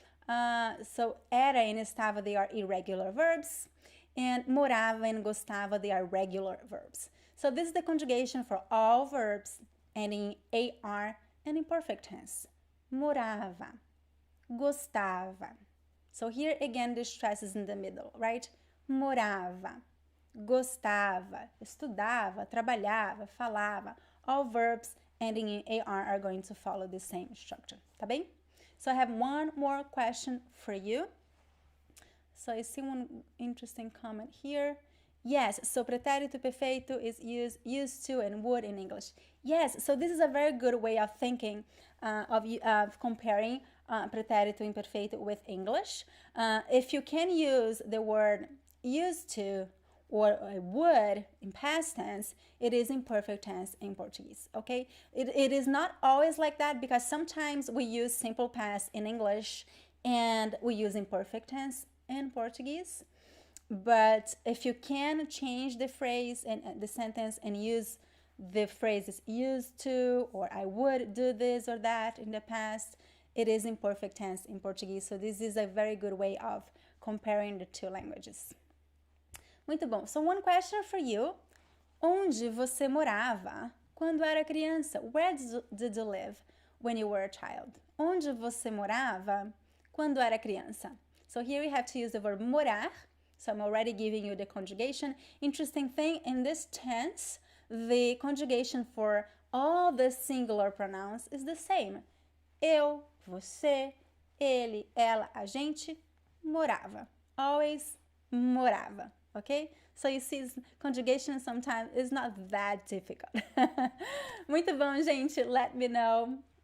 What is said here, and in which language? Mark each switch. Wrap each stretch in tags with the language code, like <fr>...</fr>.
<en>So era and estava, they are irregular verbs. And morava and gostava, they are regular verbs. So this is the conjugation for all verbs ending in AR and imperfect tense. Morava, gostava. So here again the stress is in the middle, right?</en> <pt>Morava, gostava, estudava, trabalhava, falava.</pt> <en>All verbs ending in AR are going to follow the same structure,</en> <pt>tá bem?</pt> <en>So I have one more question for you. So I see one interesting comment here. Yes, so pretérito perfeito is used to and would in English. Yes, so this is a very good way of thinking of comparing pretérito imperfeito with English. If you can use the word used to or would in past tense, it is imperfect tense in Portuguese, okay? It is not always like that because sometimes we use simple past in English and we use imperfect tense in Portuguese. But if you can change the phrase and the sentence and use the phrases used to or I would do this or that in the past, it is imperfect tense in Portuguese. So this is a very good way of comparing the two languages.</en> <pt>Muito bom.</pt> <en>So one question for you.</en> <pt>Onde você morava quando era criança?</pt> <en>Where did you live when you were a child?</en> <pt>Onde você morava quando era criança?</pt> <en>So here we have to use the verb morar. So I'm already giving you the conjugation. Interesting thing, in this tense, the conjugation for all the singular pronouns is the same.</en> <pt>Eu, você, ele, ela, a gente morava.</pt> <en>Always morava, okay? So you see, conjugation sometimes is not that difficult.</en> <pt>Muito bom, gente.</pt> <en>Let me know.</en>